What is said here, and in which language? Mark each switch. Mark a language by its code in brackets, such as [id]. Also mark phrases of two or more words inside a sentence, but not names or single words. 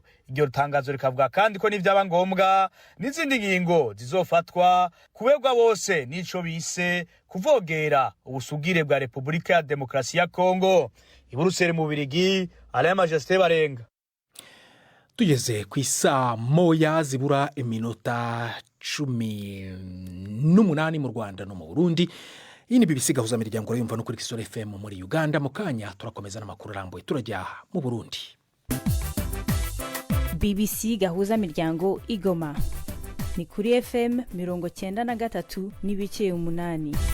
[rn] Iryo tangazo rikavuga kandi ko nivyaba ngombwa n'izindi ngingo zizofatwa kubegwa bose n'ico bise kuvogera ubusugire bwa Repubulika ya Demokarasi ya Kongo. Iburuseli mu Birigi, Alain Majesté Barenga. Tugeze ku isaa moya zibura iminota 18 mu Rwanda no mu Burundi. Iyi ni BBC gahuza miryango yumva no kuri Kisoro FM muri Uganda. Mu kanya turakomeza n'amakuru arambuye turajya mu Burundi. BBC gahuza miryango Igoma ni kuri FM 93 n'ibice 8.